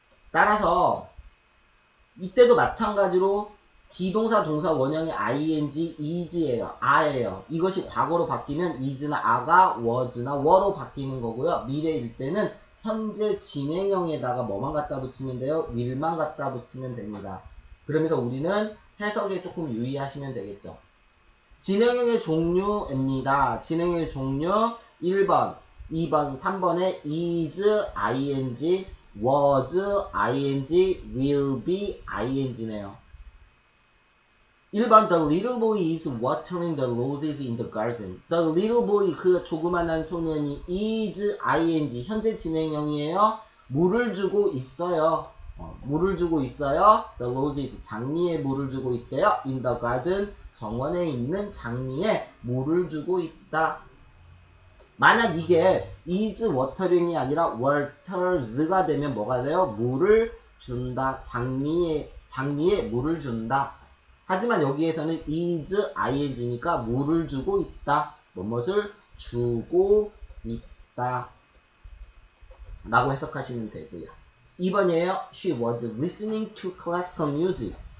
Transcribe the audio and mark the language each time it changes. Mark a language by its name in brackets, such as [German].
[Korean] 따라서 이때도 마찬가지로 기동사 동사 원형의 ing is예요. a예요. 이것이 과거로 바뀌면 is나 a가 was나 were로 바뀌는 거고요. 미래일 때는 현재 진행형에다가 뭐만 갖다 붙이면 돼요? will만 갖다 붙이면 됩니다. 그러면서 우리는 해석에 조금 유의하시면 되겠죠. 진행형의 종류입니다. 진행형의 종류 1번, 2번, 3번에 is, ing, was, ing, will be, ing네요. 1번 [English] The little boy is watering the roses in the garden. The little boy, [Korean] 그 조그만한 소년이 is, ing, 현재 진행형이에요. 물을 주고 있어요. [English] The roses, [Korean] 장미에 물을 주고 있대요. [English] In the garden, [Korean] 정원에 있는 장미에 물을 주고 있다. 만약 이게 is watering이 아니라 waters가 되면 뭐가 돼요? 물을 준다. 장미에 물을 준다. 하지만 여기에서는 is ing니까 물을 주고 있다. 무엇을 주고 있다. 라고 해석하시면 되고요. 2번이에요. [English] She was listening to classical music.